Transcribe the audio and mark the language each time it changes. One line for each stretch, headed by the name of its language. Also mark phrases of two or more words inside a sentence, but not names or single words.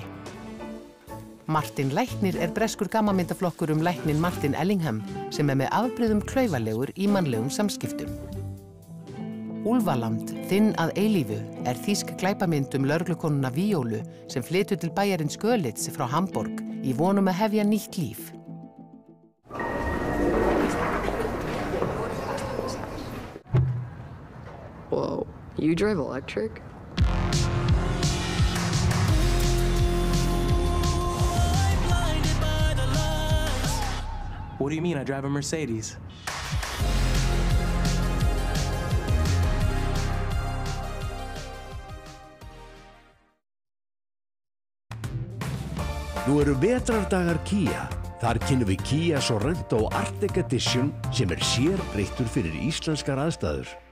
Icelandic: Martin Læknir er breskur gammamyndaflokkur læknin Martin Ellingham sem með afbrigðum klaufalegur í mannlegum samskiptum. Úlfaland, þinn að eilífu er þýsk glæpamynd lögreglukonuna Víólu sem flytur til bæjarins Görlitz frá Hamborg í vonum að hefja nýtt líf.
English: Whoa, you drive electric? What do you mean I drive a Mercedes?
Icelandic: Nú eru vetrardagar Kia. Þar kynnum við Kia Sorento Arctic Edition sem sérbreyttur fyrir íslenskar aðstæður.